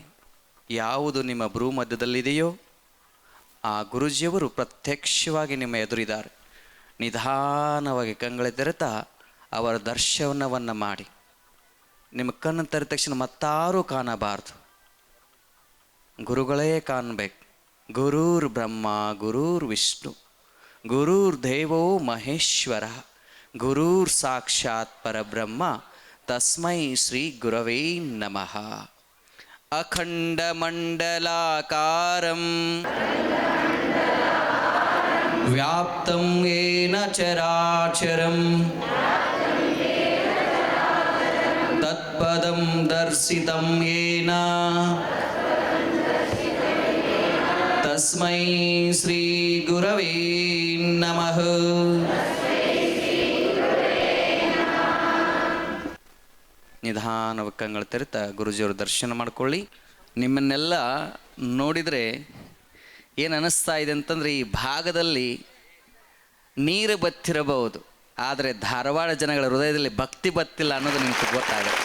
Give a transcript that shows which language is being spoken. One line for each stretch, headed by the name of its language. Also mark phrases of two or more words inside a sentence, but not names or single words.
Kannada: ಯಾವುದು ನಿಮ್ಮ ಭ್ರೂ ಮಧ್ಯದಲ್ಲಿದೆಯೋ ಆ ಗುರುಜಿಯವರು ಪ್ರತ್ಯಕ್ಷವಾಗಿ ನಿಮ್ಮ ಎದುರಿದ್ದಾರೆ. ನಿಧಾನವಾಗಿ ಕಂಗಳ ತೆರೆತಾ ಅವರ ದರ್ಶನವನ್ನು ಮಾಡಿ. ನಿಮ್ಮ ಕಣ್ಣು ತೆರೆದ ತಕ್ಷಣ ಮತ್ತಾರೂ ಕಾಣಬಾರ್ದು, ಗುರುಗಳೇ ಕಾಣಬೇಕು.
Sanskrit: ಗುರುರ್ ಬ್ರಹ್ಮ ಗುರುರ್ ವಿಷ್ಣು ಗುರುರ್ ದೇವೋ ಮಹೇಶ್ವರ ಗುರುರ್ ಸಾಕ್ಷಾತ್ ಪರಬ್ರಹ್ಮ ತಸ್ಮೈ ಶ್ರೀ ಗುರವೇ ನಮಃ. ಅಖಂಡ ಮಂಡಲಾಕಾರಂ ವ್ಯಾಪ್ತಂ ಯೇನ ಚರಾಚರಂ ತತ್ಪದಂ ದರ್ಶಿತಂ ಯೇನ ತಸ್ಮೈ ಶ್ರೀ ಗುರವೇ ನಮಃ.
Kannada: ನಿಧಾನವಾಗಿ ಕಂಗಳು ತೆರೆತ ಗುರುಜಿಯವರು ದರ್ಶನ ಮಾಡ್ಕೊಳ್ಳಿ. ನಿಮ್ಮನ್ನೆಲ್ಲ ನೋಡಿದರೆ ಏನು ಅನ್ನಿಸ್ತಾ ಇದೆ ಅಂತಂದರೆ, ಈ ಭಾಗದಲ್ಲಿ ನೀರು ಬತ್ತಿರಬಹುದು, ಆದರೆ ಧಾರವಾಡ ಜನಗಳ ಹೃದಯದಲ್ಲಿ ಭಕ್ತಿ ಬತ್ತಿಲ್ಲ ಅನ್ನೋದು ನಿಮ್ಗೆ ಗೊತ್ತಾಗುತ್ತೆ.